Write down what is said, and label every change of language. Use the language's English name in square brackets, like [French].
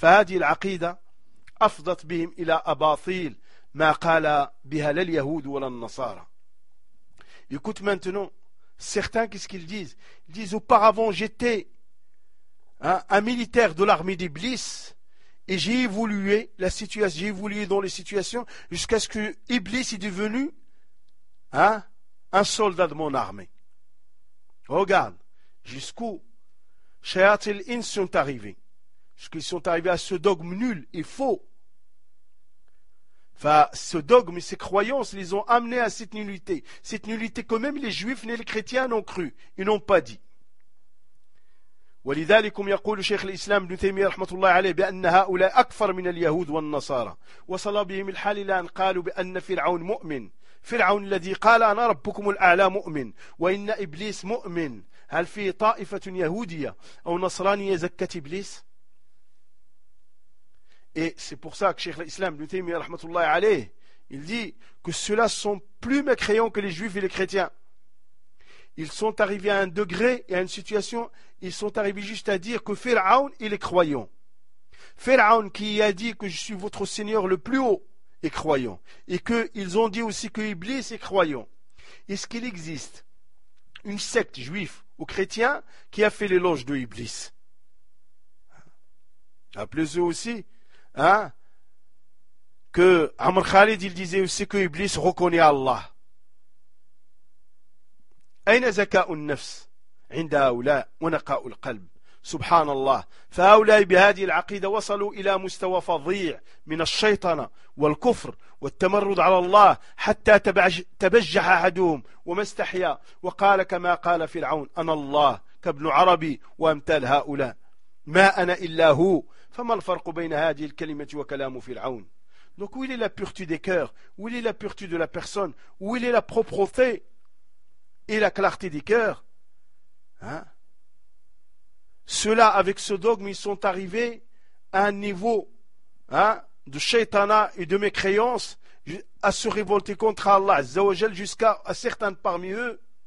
[Arabic] فهذه العقيدة أفضت بهم إلى أباطيل ما قال بها لا اليهود ولا النصارى. [French] Écoute maintenant, certains, qu'est-ce qu'ils disent? Ils disent: auparavant j'étais un militaire de l'armée d'Iblis et j'ai évolué dans les situations jusqu'à ce que Iblis est devenu un soldat de mon armée. Regarde jusqu'où Shayat al-Ins sont arrivés. Parce qu'ils sont arrivés à ce dogme nul et faux. Enfin, ce dogme, ces croyances les ont amenés à cette nullité. Cette nullité que même les juifs ni les chrétiens n'ont cru. Ils n'ont pas dit. [Arabic] ولذلكم يقول شيخ الإسلام ابن تيمية رحمة الله عليه بأن هؤلاء أكفر من اليهود والنصارى وصل بهم الحال إلى أن قالوا بأن فرعون مؤمن فرعون الذي قال أنا ربكم الأعلى مؤمن وإن إبليس مؤمن هل في طائفة يهودية أو نصرانية زكت إبليس؟ [French] Et c'est pour ça que Cheikh l'Islam, ibn Taymiyyah rahmatullah alayh, il dit que ceux-là sont plus mécréants que les juifs et les chrétiens. Ils sont arrivés à un degré et à une situation, ils sont arrivés juste à dire que Pharaon, il est croyant. Pharaon qui a dit que je suis votre seigneur le plus haut est croyant. Et qu'ils ont dit aussi que Iblis est croyant. Est-ce qu'il existe une secte juive ou chrétien qui a fait l'éloge de Iblis? Appelez eux aussi, hein, que Amr Khalid, il disait aussi que Iblis reconnaît Allah. [Arabic] أين زكاء النفس عند هؤلاء ونقاء القلب سبحان الله فهؤلاء بهذه العقيدة وصلوا إلى مستوى فظيع من الشيطنة والكفر والتمرد على الله حتى تبجح أحدهم وما استحيا وقال كما قال فرعون أنا الله كابن عربي وأمثال هؤلاء ما أنا إلا هو فما الفرق بين هذه الكلمة وكلام فرعون. [French] Donc où est la pureté des cœurs, où est la pureté de la personne, où est la propreté et la clarté des cœurs, hein? Ceux-là, avec ce dogme, ils sont arrivés à un niveau, hein, de shaitana et de mécréance, à se révolter contre Allah Azza wa Jal, jusqu'à à certains parmi eux.